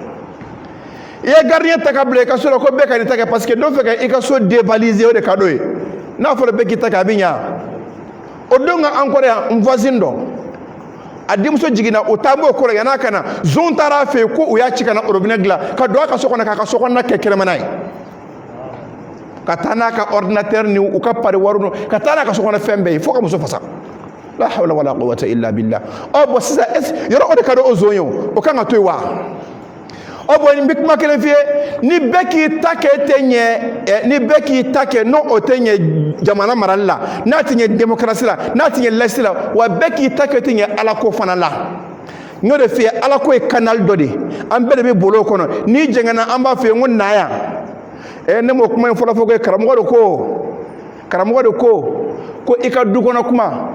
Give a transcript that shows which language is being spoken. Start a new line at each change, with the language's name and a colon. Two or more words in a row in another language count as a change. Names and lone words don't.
Bambara: i ye gardien ta ka bila i ka so la ko bɛɛ ka n'i ta kɛ parce que dɔ fɛ ka i ka so dévaliser o de ka d'o ye n'a fɔra bɛɛ k'i ta kɛ a bɛ ɲa o don ka an kɔrɔ yan n voisin dɔ a denmuso jiginna o taa b'o kɔrɔ yan'a ka na zon taara a fɛ yen ko u y'a ci ka na robinet dilan ka don a ka so kɔnɔ k'a ka so kɔnɔna kɛ kɛnɛmana ye ka taa n'a ka ordinateur ni u ka pari wari ka taa n'a ka so kɔnɔ fɛn bɛɛ ye fo ka muso fasa
Arabic: لا حول ولا قوة إلا بالله
Bambara: bon sisan yɔrɔ o de ka di o zon ye o kan ka to yen wa bon nin bɛ kuma kelen f'i ye ni bɛɛ k'i ta kɛ tɛ ɲɛ ni bɛɛ k'i ta kɛ n'o o tɛ ɲɛ jamana marali la n'a tɛ ɲɛ démocratie la n'a tɛ ɲɛ laïcité la wa bɛɛ k'i ta kɛ tɛ ɲɛ ala ko fana la n y'o de f'i ye ala ko ye canal dɔ de an bɛɛ de bɛ bolo o kɔnɔ n'i jɛngɛnna an b'a f'i ye n ko na yan ne m'o kuma in fɔlɔ fɔ ko karamɔgɔ de ko i ka du kɔnɔ kuma